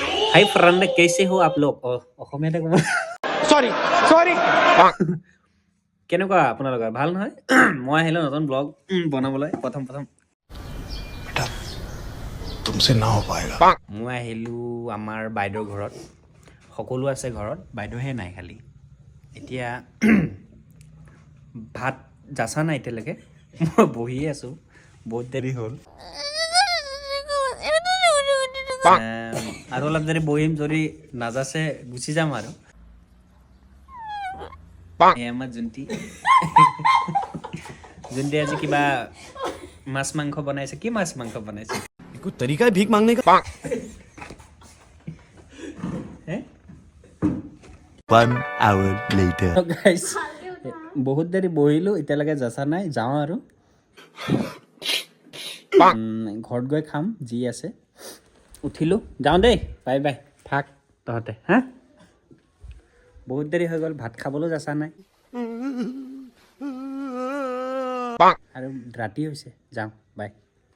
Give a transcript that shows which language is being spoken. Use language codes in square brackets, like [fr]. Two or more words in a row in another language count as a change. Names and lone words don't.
[en] hi friend [hi] कैसे हो आप लोग [as] অসমীয়াতে ক'ব [en] sorry sorry [as] কেনেকুৱা আপোনালোকৰ ভাল নহয় মই আহিলোঁ নতুন ব্লগ বনাবলৈ প্ৰথম [hi] तुमसे ना हो पाएगा [as] মই আহিলোঁ আমাৰ বাইদেউৰ ঘৰত সকলো আছে ঘৰত বাইদেউহে নাই খালি এতিয়া ভাত যাচা নাই এতিয়ালৈকে মই বহিয়ে আছোঁ বহুত দেৰি হ'ল আৰু অলপ দেৰি বহিম যদি নাযাচে গুচি যাম আৰু আমাৰ জুন্তি জুন্তি আজি কিবা মাছ মাংস বনাইছে কি মাছ মাংস বনাইছে [hi] कोई तरीका है भीख मांगने का হে [en] 1 hour later. [as] গাইছ বহুত দেৰি বহিলোঁ এতিয়ালৈকে যাচা নাই যাওঁ আৰু ঘৰত গৈ খাম যি আছে উঠিলোঁ যাওঁ দেই [en] bye bye [as] থাক তহঁতে হা বহুত দেৰি হৈ গ'ল ভাত খাবলৈও যাচা নাই আৰু ৰাতি হৈছে যাওঁ বাই